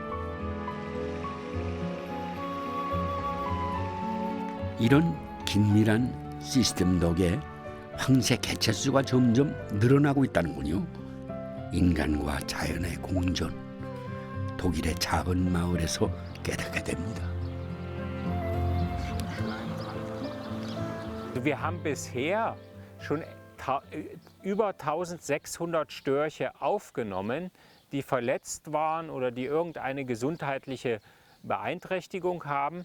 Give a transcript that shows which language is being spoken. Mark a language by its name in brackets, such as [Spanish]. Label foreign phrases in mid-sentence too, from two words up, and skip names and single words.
[Korean] 이런 긴밀한 시스템 덕에 황새 개체수가 점점 늘어나고 있다는군요. 인간과 자연의 공존, 독일의 작은 마을에서 깨닫게 됩니다. [German] Wir haben bisher schon über 1600 Störche aufgenommen, die verletzt waren oder die irgendeine gesundheitliche Beeinträchtigung haben.